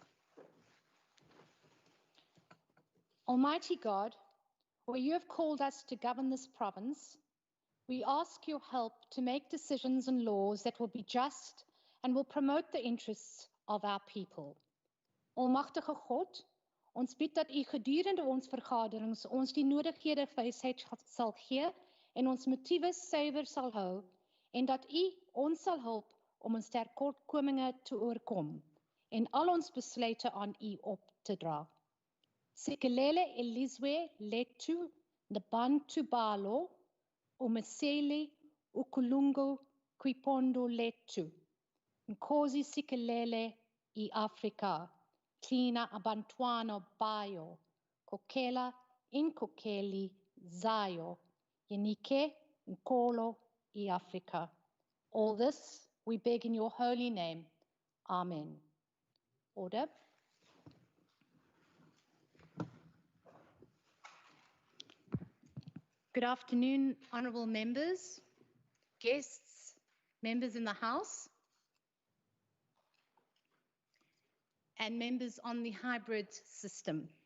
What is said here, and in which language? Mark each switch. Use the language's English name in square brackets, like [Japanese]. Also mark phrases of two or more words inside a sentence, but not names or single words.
[English] Almighty God, where you have called us to govern this province, we ask your help to make decisions and laws that will be just and will promote the interests of our people. [Afrikaans] Almagtige God, ons bid dat u gedurende ons vergaderings ons die nodighede wysheid sal gee en ons motiewe suiwer sal hou en dat u ons sal help om ons tekortkominge te oorkom en al ons besluite aan u op te dra. [Xhosa] Sikelele elizwe letu nabantu balo umeseli ukulungu kwipondo letu. Nkosi sikelele I Afrika, tlina abantwana bayo, kokela inkokeli zayo, yenike nkolo I Afrika. [English] All this we beg in your holy name. Amen. Order. Good afternoon, honourable members, guests, members in the House, and members on the hybrid system.